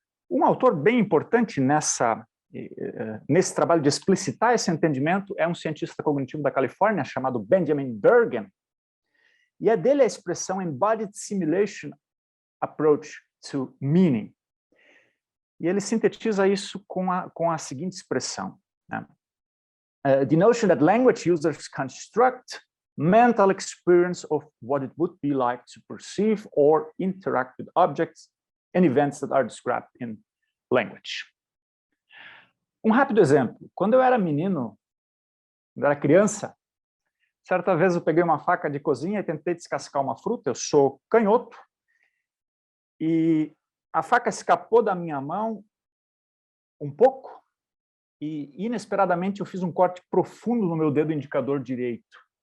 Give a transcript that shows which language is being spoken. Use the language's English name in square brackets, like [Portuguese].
[Portuguese] Um autor bem importante nesse trabalho de explicitar esse entendimento é um cientista cognitivo da Califórnia chamado Benjamin Bergen, e é dele a expressão Embodied Simulation Approach to Meaning. E ele sintetiza isso com a seguinte expressão, né? [English] The notion that language users construct mental experience of what it would be like to perceive or interact with objects and events that are described in language. [Portuguese] Um rápido exemplo. Quando eu era menino, quando eu era criança, certa vez eu peguei uma faca de cozinha e tentei descascar uma fruta, eu sou canhoto, e a faca escapou da minha mão um pouco, e inesperadamente eu fiz um corte profundo no meu dedo indicador direito.